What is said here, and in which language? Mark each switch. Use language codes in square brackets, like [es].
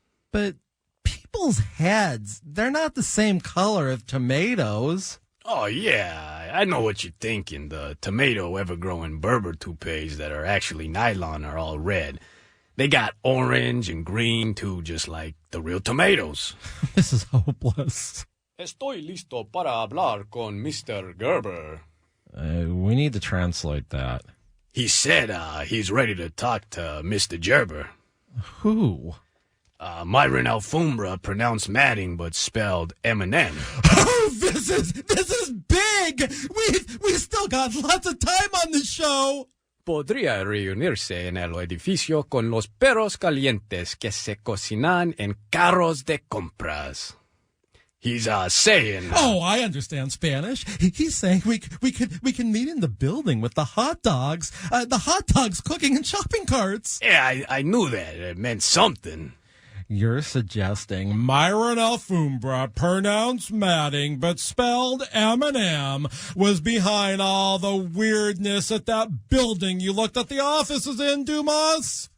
[en] But people's heads, they're not the same color as tomatoes. Oh, yeah, I know what you're thinking. The tomato ever-growing Berber toupees that are actually nylon are all red. They got orange and green, too, just like the real tomatoes. This is hopeless. [es] Estoy listo para hablar con Mr. Gerber. [en] We need to translate that. He said he's ready to talk to Mr. Gerber. Who? Myron Alfombra, pronounced Matting but spelled M&M. Oh, this is big! We've still got lots of time on the show! [es] Podría reunirse en el edificio con los perros calientes que se cocinan en carros de compras. [en] He's saying. Oh, I understand Spanish. He's saying we can meet in the building with the hot dogs cooking in shopping carts. Yeah, I knew that. It meant something. You're suggesting Myron Alfombra, pronounced Matting but spelled M&M, was behind all the weirdness at that building you looked at the offices in, Dombass?